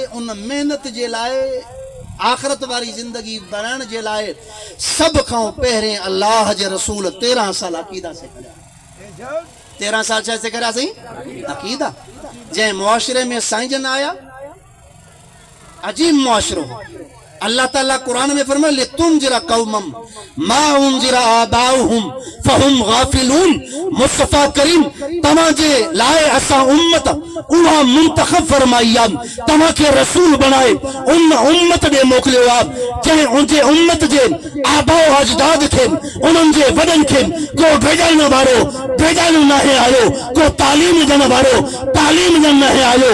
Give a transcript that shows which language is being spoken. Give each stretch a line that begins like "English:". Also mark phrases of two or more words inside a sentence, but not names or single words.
Sindhi: उन महिनत जे लाइ आखिरत वारी जिंदगी बनाने जे लाइ सब खां पहिरें अल्लाह जे रसूल 13 साल अकीदा सेखारिया। 13 साल छा सेखारिया सही? अकीदा। जंहिं मुआशरे में साईं जन आया, अजीब मुआशरो। अल्लाह ताला कुरान में फरमाया
Arabic: لتنذر قوما ما أنذر آباؤهم فهم غافلون.
Sindhi: मुस्तफा करीम तव्हांजे लाइ असां उम्मत उहा मुंतखब फरमाई आहे, तव्हांखे रसूल बनाए उन उम्मत ॾे मोकिलियो आहे जंहिं उनजे उम्मत जे आबाओ अजदाद खे, उन्हनि जे वॾनि खे को भेजण वारो भेजण न आयो, को तालीम ॾियण वारो तालीम ॾियण न आयो।